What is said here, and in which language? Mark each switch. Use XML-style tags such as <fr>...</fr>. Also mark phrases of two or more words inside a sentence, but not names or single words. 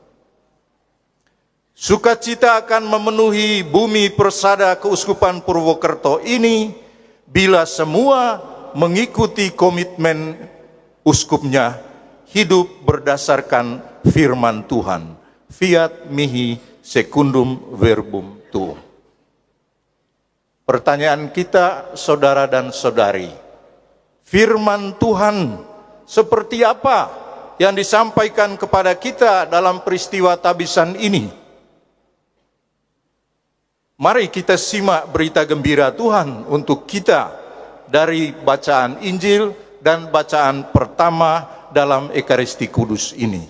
<id>Sukacita akan memenuhi bumi persada keuskupan Purwokerto ini bila semua mengikuti komitmen uskupnya hidup berdasarkan firman Tuhan.</id> <la>Fiat mihi secundum verbum tuum.</la> <id>Pertanyaan kita, saudara dan saudari, firman Tuhan seperti apa yang disampaikan kepada kita dalam peristiwa tabisan ini? Mari kita simak berita gembira Tuhan untuk kita dari bacaan Injil dan bacaan pertama dalam Ekaristi Kudus ini.</id>